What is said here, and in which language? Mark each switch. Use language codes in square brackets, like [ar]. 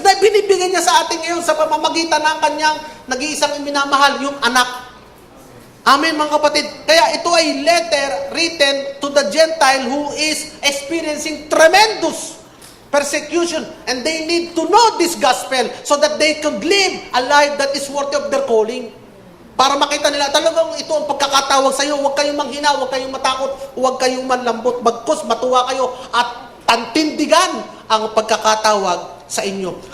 [tl] Na binibigyan niya sa atin ngayon sa pamamagitan ng kanyang nag-iisang minamahal, yung anak. Amen, mga kapatid. Kaya ito ay [en] letter written to the Gentile who is experiencing tremendous persecution, and they need to know this gospel so that they could live a life that is worthy of their calling. [tl] Para makita nila, talagang ito ang pagkakatawag sa iyo. Huwag kayong manghina, huwag kayong matakot, huwag kayong manlambot. Bagkus, matuwa kayo at tantindigan ang pagkakatawag sa inyo.